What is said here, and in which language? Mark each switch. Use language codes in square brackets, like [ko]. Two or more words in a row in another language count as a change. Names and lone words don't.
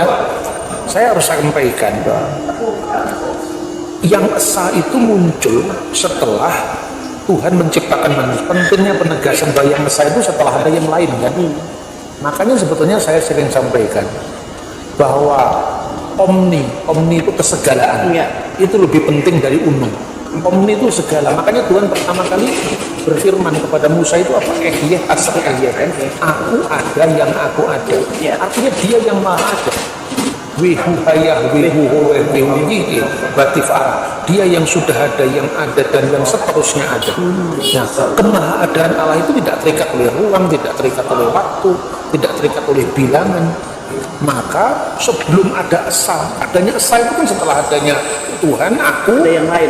[id] Saya harus sampaikan bahwa yang esa itu muncul setelah Tuhan menciptakan manusia. Pentingnya penegasan bahwa yang esa itu setelah ada yang lain kan. Makanya sebetulnya saya sering sampaikan bahwa omni itu kesegalaan. Itu lebih penting dari unum. Omni itu segala. Makanya Tuhan pertama kali berfirman kepada Musa itu apa? [he] Ehyeh asal ehyeh [id] kan. Aku ada yang aku ada. Artinya dia yang maha ada. Wihuhayah, wihuhuleh, wihuyihi, batifara. Dia yang sudah ada, yang ada, dan yang seterusnya ada. Nah, kemahaadaan Allah itu tidak terikat oleh ruang, tidak terikat oleh waktu, tidak terikat oleh bilangan. Maka sebelum ada esa, adanya esa itu kan setelah adanya Tuhan, aku, Ada yang lain.